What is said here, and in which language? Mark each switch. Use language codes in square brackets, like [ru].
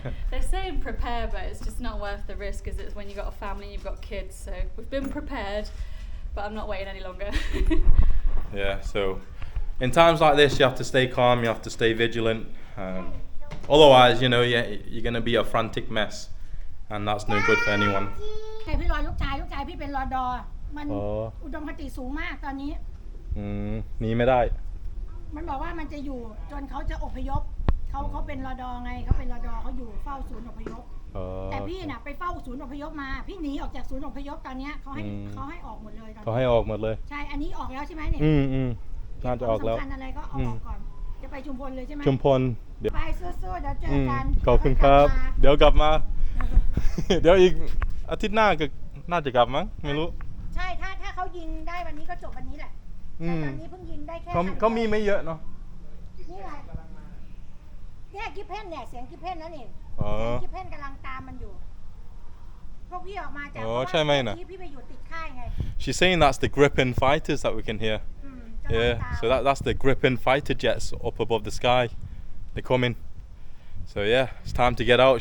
[en] They're saying prepare, but it's just not worth the risk, as it's when you've got a family and you've got kids. So we've been prepared, but I'm not waiting any longer. Yeah, so in times like this, you have to stay calm, you have to stay vigilant. Otherwise, you know, you're going to be a frantic mess, and that's no good for anyone. [th] พี่รอลูกชายพี่เป็นรอดอมันอุดมคติสูงมากตอนนี้ หนีไม่ได้ มันบอกว่ามันจะอยู่จนเขาจะอพยพเขาเป็นรอดอไงเขาเป็นรอดอเขาอยู่เฝ้าศูนย์อพยพแต่พี่น่ะไปเฝ้าศูนย์อพยพมาพี่หนีออกจากศูนย์อพยพตอนนี้เขาให้ออกหมดเลยตอนนี้ เขาให้ออกหมดเลย ใช่อันนี้ออกแล้วใช่ไหมเนี่ย น่าจะออกแล้ว สำคัญอะไรก็เอาออกก่อนจะไปชุมพลเลยใช่ไหม ชุมพลเดี๋ยว ไปสู้ๆเดี๋ยวเจอกัน ขอบคุณครับ เดี๋ยวกลับมา เดี๋ยวอีกอาทิตย์หน้าก็น่าจะกลับมั้งไม่รู้ ใช่ถ้าเขายิงได้วันนี้ก็จบวันนี้แหละแต่ตอนนี้เพิ่งยิงได้แค่ เขามีไม่เยอะเนาะ นี่แหละเนี่ยกิฟเพนเนี่ยเสียงกิฟเพนนั่นเอง อ๋อ เสียงกิฟเพนกำลังตามมันอยู่พวกพี่ออกมาจาก อ๋อใช่ไหมน่ะ พี่ไปอยู่ติดค่ายไง [en] She's saying that's the Gripen fighters that we can hear. [th] กำลัง [en] Yeah, [th] ตาม [en] so that's the Gripen fighter jets up above the sky. They're coming. So yeah, it's time to get out.